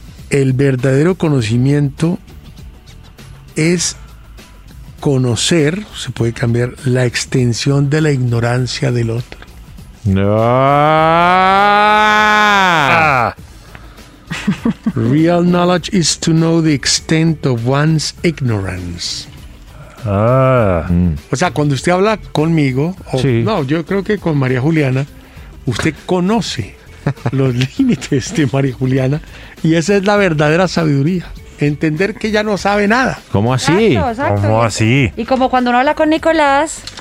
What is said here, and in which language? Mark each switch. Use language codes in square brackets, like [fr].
[es] El verdadero conocimiento es conocer, se puede cambiar, la extensión de la ignorancia del otro. No. [en] Real knowledge is to know the extent of one's ignorance. Ah. [es] O sea, cuando usted habla conmigo, o, sí. No, yo creo que con María Juliana, usted conoce los límites de María Juliana y esa es la verdadera sabiduría. Entender que ella no sabe nada. ¿Cómo así? Exacto. ¿Cómo así? Y como cuando uno habla con Nicolás,